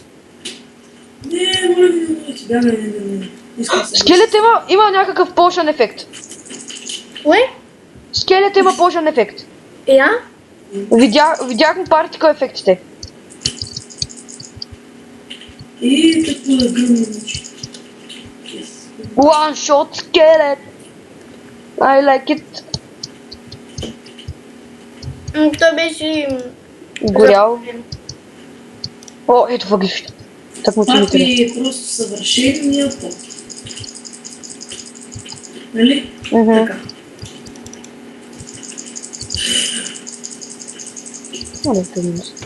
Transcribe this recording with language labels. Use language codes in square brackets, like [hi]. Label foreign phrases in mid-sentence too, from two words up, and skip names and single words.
[bg] Не, моля ви, бягай, не. Искам се. Скелет има някакъв potion ефект. Кое? Скелет има potion ефект. Я? Видях му партикъл ефектите. И какво да гръмна, значи. [en] One shot skeleton. I like it. [bg] Той беше... Горял. О, ето въглища. Так му ти ми трябва. Папи е просто съвършения път. Нали? Мгм. Така. Моля те ми.